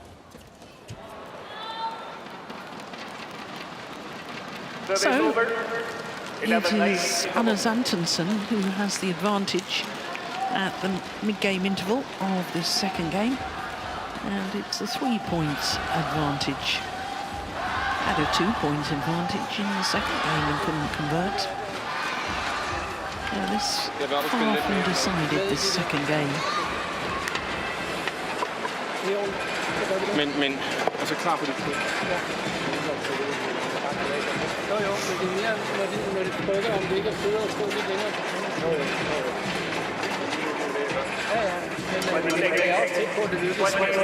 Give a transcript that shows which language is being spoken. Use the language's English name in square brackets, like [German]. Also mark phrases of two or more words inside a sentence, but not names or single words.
[English] So it is Anders Antonsen who has the advantage at the mid-game interval of this second game. And it's a 3-point advantage. Had a 2-point advantage in the second game and couldn't convert. This far from decided, this second game. [Danish] Men, altså klar på det. Jo, men det er mere, når de prøver, om det ikke er federe at stå lidt længere. Men det er også tæt på, at det lykkes.